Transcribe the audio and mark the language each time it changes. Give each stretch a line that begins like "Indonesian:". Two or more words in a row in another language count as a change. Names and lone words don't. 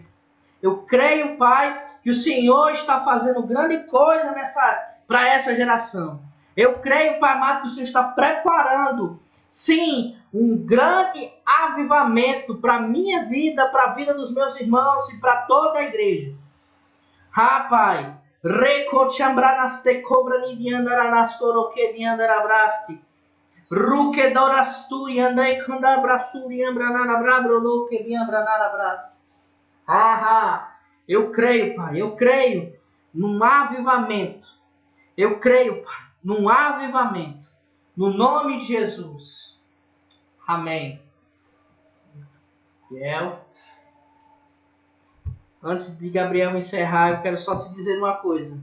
Portuguese: Eu creio, Pai, que o Senhor está fazendo grande coisa para essa geração. Eu creio, Pai amado, que o Senhor está preparando, sim, um grande avivamento para a minha vida, para a vida dos meus irmãos e para toda a igreja. Ah, Pai, recochambranaste cobrani diandaranastoroque diandarabraste. Rukedorasturi andai candabrasuri ambranarabrabroke diambranarabras. Eu creio, Pai, eu creio num avivamento. Eu creio, Pai, num avivamento. No nome de Jesus. Amém. Gabriel. Antes de Gabriel encerrar, eu quero só te dizer uma coisa.